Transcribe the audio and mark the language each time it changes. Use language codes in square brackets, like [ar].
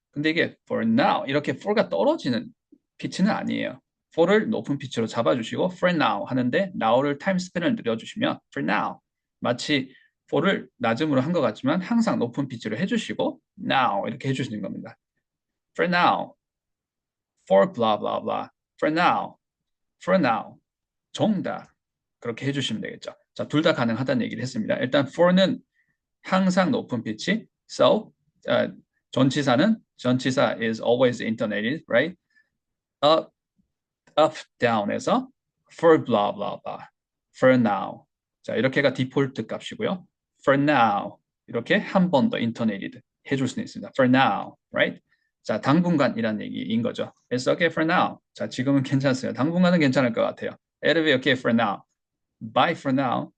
[ko] 근데 이게 for now 이렇게 for가 떨어지는 피치는 아니에요. for를 높은 피치로 잡아주시고 for now 하는데 now를 타임 스팬을 늘려주시면 for now 마치 for를 낮음으로 한 것 같지만 항상 높은 피치로 해주시고 now 이렇게 해주시는 겁니다. [en] For now, for blah blah blah, for now. For now, 정답. [ko] 그렇게 해주시면 되겠죠. 자, 둘 다 가능하다는 얘기를 했습니다. 일단 for는 항상 높은 피치. [en] So, 전치사 is always intonated, right? Up, down에서 for blah blah blah, for now. [ko] 자, 이렇게가 디폴트 값이고요. For now, 이렇게 한 번 더 intonated 해줄 수는 있습니다. [en] For now, right? [ko] 자, 당분간이란 얘기인 거죠. [en] It's okay for now. [ko] 자, 지금은 괜찮습니다. 당분간은 괜찮을 것 같아요. [en] It'll be okay for now. Bye for now.